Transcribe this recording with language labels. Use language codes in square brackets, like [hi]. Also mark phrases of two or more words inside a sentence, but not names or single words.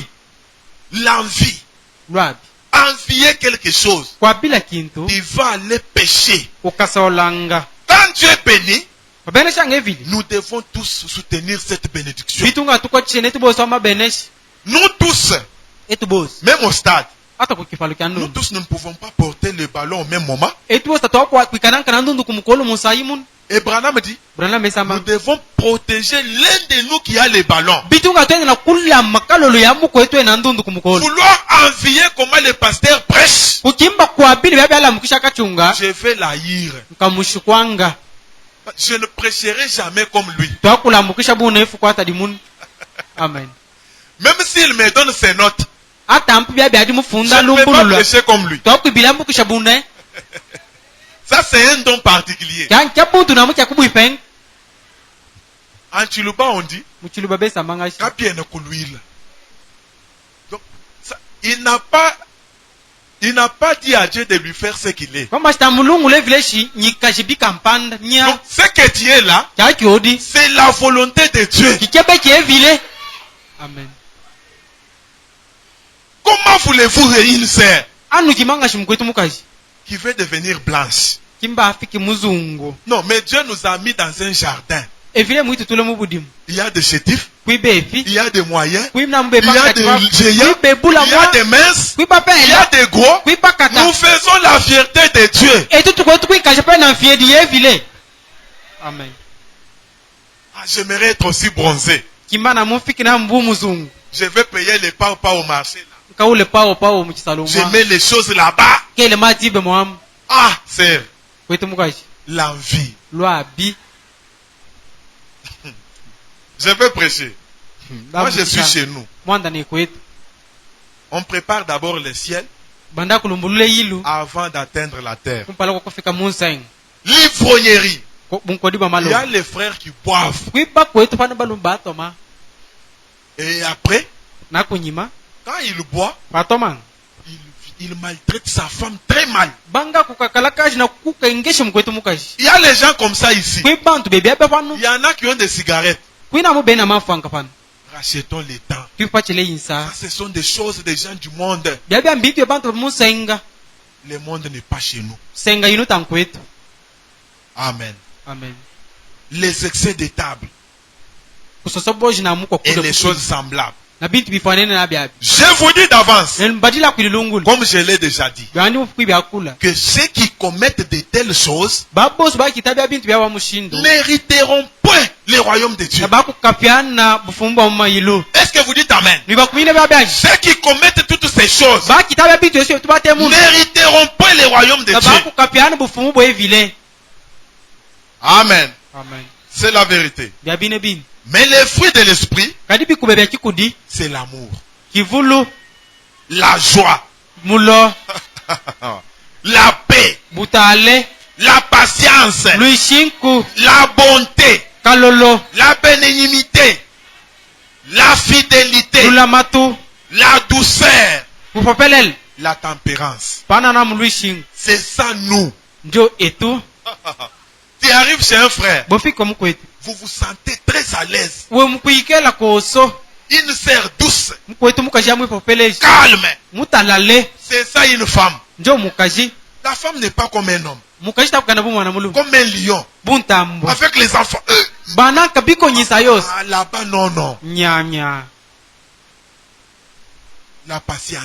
[fr] L'envie. [lu] lwabi [fr] Envier quelque chose. [lu] kwabila kintu [fr] Tu vas aller pécher. [lu] ukasolanga [fr] Quand Dieu est béni, [lu] babeneshanga evili [fr] nous devons tous soutenir cette bénédiction. [lu] bitunga tukochene tubosa mabeneshi [fr] Nous tous, [lu] etubosi [fr] même au stade, [lu] hata kukifalo kya [fr] nous [lu] ndundu [fr] tous ne pouvons pas porter le ballon au même moment. [lu] etubosa twakwa kwikanankana ndundu kumukolo musayi munu [fr] Et Branham dit, [lu] brana [fr] nous [lu] mesama [fr] devons protéger l'un de nous qui a le ballon. [lu] bitunga twende na kula makalolo ya muko etu ena ndundu kumukolo [fr] Vouloir envier comment le pasteur prêche, [lu] kukimba kwabili bya byalamukisha kachunga [fr] je vais l'haïr. [lu] nkamushikwanga [fr] Je ne prêcherai jamais comme lui. [lu] twakulamukisha bunefu kwata dimunu amen [fr] Même s'il me donne ses notes, [lu] hata mpu bya byadi [fr] je [lu] mufunda [fr] ne vais pas [lu] lumbulula [fr] prêcher comme lui. [lu] twakwibilamukisha bune [fr] Ça, c'est un don particulier. [lu] kya buntu namu kya kubwipeng [fr] En Chiluba, on dit, [lu] muchiluba besamangashi Kapien Kuluila. [fr] Donc, il n'a pas dit à Dieu de lui faire ce qu'il est. [lu] kwamba shita mulungu levileshi nyikashibika mpanda nya [fr] Donc, ce que tu es là, [lu] kya kyodi [fr] c'est la volonté de Dieu. [lu] kikebe kyevile amen [fr] Comment voulez-vous une sœur [lu] anu kimangashi mukwetu mukashi [fr] qui veut devenir blanche? [lu] kimba afiki muzungu [fr] Non, mais Dieu nous a mis dans un jardin. [lu] evile mwitu tule mubudimu [fr] Il y a des chétifs, [lu] kwibefi [fr] il y a des moyens, [lu] kwimna [fr] il y a des géants, [lu] kwibebula [fr] il y a [lu] mwa [fr] des minces, il y [lu] kwipapela [fr] a des gros. [lu] kwipakata [fr] Nous faisons la fierté de Dieu. [lu] etu tukwetu kwikasha pe na mfiedi yevile amen [fr] Ah, j'aimerais être aussi bronzé. [lu] kimba na mufiki na mbu muzungu [fr] Je vais payer les pas au marché. Là. [lu] nkaule pawo mukisalo [fr] Je [lu] mwa [fr] mets les choses là-bas. [lu] kele matibe mwamu [fr] Ah, c'est [lu] kwetu mukashi [fr] l'envie. [lu] lwabi [fr] Je vais prêcher. Moi, je suis chez nous. [lu] mwanda ni kwetu [fr] On prépare d'abord le ciel [lu] banda kulumbulule yilu [fr] avant d'atteindre la terre. [lu] kumpala kwa kufika munsenga [fr] L'ivrognerie. [lu] bunkodi bwa [fr] Il y a [lu] malo [fr] les frères qui boivent. [lu] kwiba kwetu pano balumba atoma [fr] Et après, [lu] na kunyima [fr] quand il boit, [lu] patomanga [fr] il maltraite sa femme très mal. [lu] banga kukakala kashi na kukaingesha mukwetu mukashi [fr] Il y a les gens comme ça ici. [lu] kwibantu bebyabe pano [fr] Il y en a qui ont des cigarettes. [lu] kwina mu bena mafanga pano [fr] Rachetons les temps. [lu] twipachile [fr] Ça, [lu] yinsa [fr] ce sont des choses des gens du monde. [lu] byabya mbitu bantu musenga [fr] Le monde n'est pas chez nous. [lu] senga yinu tankwetu [fr] Amen. [lu] amen [fr] Les excès de table [lu] kusosoboji na muko [fr] et [lu] kude [fr] les choses semblables. [lu] na bintu bifanene na byabi [fr] Je vous dis d'avance, [lu] mbadila kwililungulu [fr] comme je l'ai déjà dit, [lu] byandi mufukwi byakula [fr] que ceux qui commettent de telles choses [lu] babosi bakitabya bintu byawa mushindo [fr] n'hériteront point le royaume de Dieu. [lu] na bakukapyana bufumba mumayilu [fr] Est-ce que vous dites Amen? [lu] nibakumine byabyaji [fr] Ceux qui commettent toutes ces choses [lu] bakitabya bintu yose tubatemu [fr] n'hériteront point le royaume de [lu] na [fr] Dieu. [lu] bakukapyana bufumu bwevile [fr] Amen. [lu] amen [fr] C'est la vérité. [lu] byabine bini [fr] Mais les fruits de l'esprit, [lu] kadi bikube bya kikudi [fr] c'est l'amour, [lu] kivulu [fr] la joie, [lu] mulo [fr] la paix, [lu] butale [fr] la patience, [lu] luishinku [fr] la bonté, [lu] kalolo [fr] la bénignité, la fidélité, [lu] lulamatu [fr] la douceur, [lu] mupopelele [fr] la tempérance. [lu] pana na muluishinga [fr] C'est ça nous. [lu] njo etu [fr] Tu arrives chez un frère, [lu] bofika mukwetu [fr] vous vous sentez très à l'aise. [lu] we mukuikela koso [fr] Une sœur douce, [lu] mukwetu mukaji amwipopeleji [fr] calme. [lu] mutalale [fr] C'est ça une femme. [lu] njo mukaji [fr] La femme n'est pas comme un homme, [lu] mukaji takukana bumwana mulumu [fr] comme un lion. [lu] buntambwa [fr] Avec les enfants. [lu] banaka bikonyisa yose [fr] Ah, là-bas, non, non. [lu] nyanya [fr] La patience.